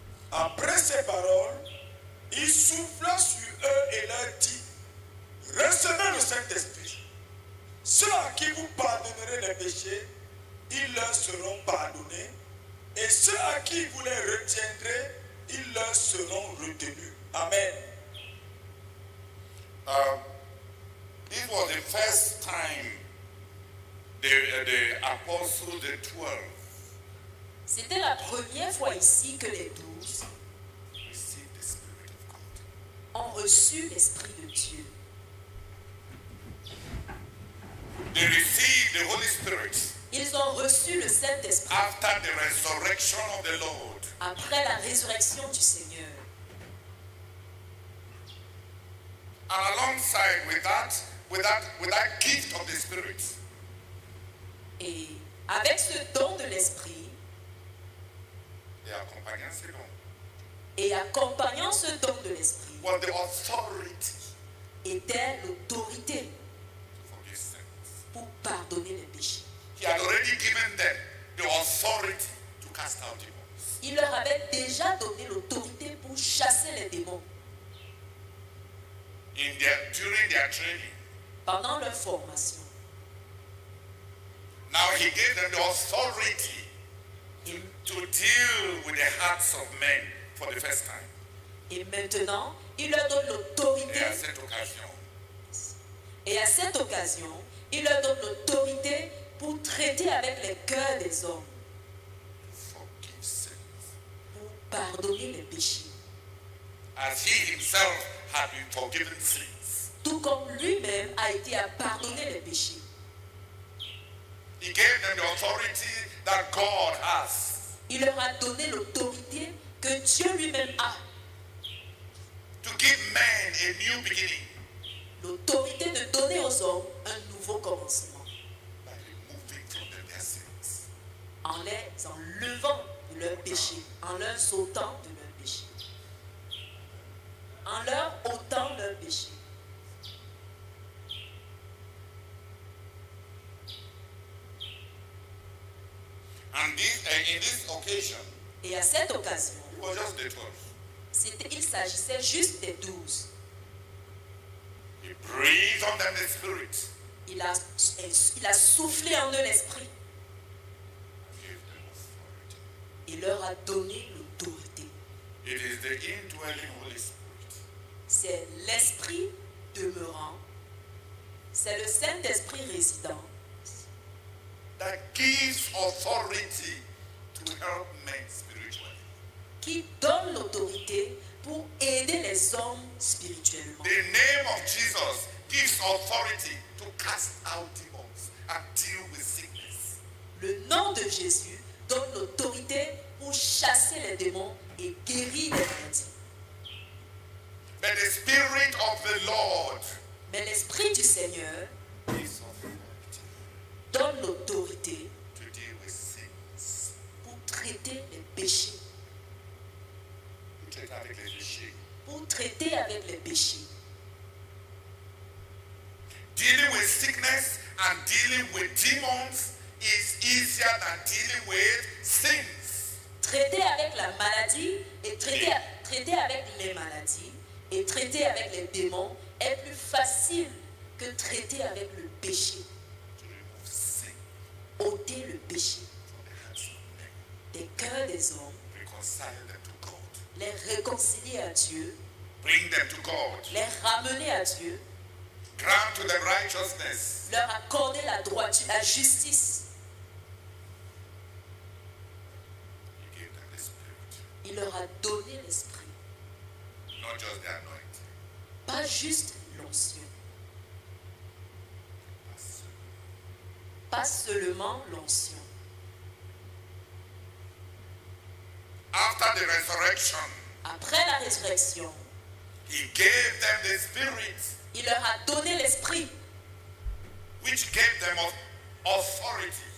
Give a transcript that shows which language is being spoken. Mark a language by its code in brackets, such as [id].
[fr] Après ces paroles, il souffla sur eux et leur dit, recevez le Saint-Esprit. Ceux à qui vous pardonnerez les péchés, ils leur seront pardonnés. Et ceux à qui vous les retiendrez, ils leur seront retenus. Amen. [en] This was the first time the apostles, the 12, [fr] C'était la première fois ici que les 12 [en] received the Spirit of God. [fr] ont reçu l'Esprit de Dieu. [en] They received the Holy Spirit [fr] Ils ont reçu le Saint-Esprit [en] after the resurrection of the Lord. [fr] après la résurrection du Seigneur. [en] And alongside with that gift of the Spirit, [fr] Et avec ce don de l'Esprit [en] the accompanying second [fr] et accompagnant ce don de l'Esprit [en] was the authority [fr] était l'autorité [en] to forgive sins. [fr] pour pardonner les péchés. [en] He had already given them the authority to cast out demons. [fr] Il leur avait déjà donné l'autorité pour chasser les démons [en] During their training. [fr] pendant leur formation. [en] Now he gave them the authority to deal with the hearts of men for the first time. [fr] Et maintenant, il leur donne l'autorité. Et à cette occasion, Et à cette occasion, il leur donne l'autorité pour traiter avec les cœurs des hommes, [en] forgive sins. [fr] pardonné les péchés, [en] as he himself had been forgiven sins. [fr] tout comme lui-même a été à pardonner les péchés. [en] He gave them the authority that God has [fr] Il leur a donné l'autorité que Dieu lui-même a, [en] to give men a new beginning [fr] l'autorité de donner aux hommes un nouveau commencement, [en] by removing from them their sins. [fr] en les enlevant de leurs péchés, en leur ôtant de leurs péchés, en leur ôtant leurs péchés. [en] And in this occasion, [fr] Et à cette occasion, [en] it was just the 12. [fr] il s'agissait juste des 12. [en] He breathed on them the Spirit. [fr] Il a soufflé en eux l'esprit. [en] Gave them authority. [fr] Il leur a donné l'autorité. [en] It is the indwelling Holy Spirit [fr] C'est l'esprit demeurant. C'est le Saint-Esprit résident [en] that gives authority to help men spiritually. [fr] qui donne l'autorité pour aider les hommes spirituellement. [en] The name of Jesus gives authority to cast out demons and deal with sickness. [fr] Le nom de Jésus donne l'autorité pour chasser les démons et guérir les maladies. [en] But the Spirit of the Lord [fr] Mais l'Esprit du Seigneur [en] gives authority [fr] donne l'autorité [en] to deal with sins. [fr] pour traiter les péchés. [en] To take [fr] avec les péchés. Pour traiter avec les péchés. [en] Dealing with sickness and dealing with demons is easier than dealing with sins. [fr] Traiter avec la maladie et traiter avec les maladies et traiter avec les démons est plus facile que traiter avec le péché. [en] To remove sin [fr] Ôter le péché [en] from the hands of men. [fr] des cœurs des hommes, [en] Reconcile them to God. [fr] les réconcilier à Dieu, [en] Bring them to God. [fr] les ramener à Dieu, [en] Grant to them righteousness. [fr] leur accorder la droiture, la justice. [en] He gave them the Spirit. [fr] Il leur a donné l'esprit, [en] Not just the anointing. [fr] pas juste l'onction, pas seulement l'onction. [en] After the resurrection, [fr] Après la résurrection, [en] he gave them the Spirit, [fr] il leur a donné l'esprit [en] which gave them authority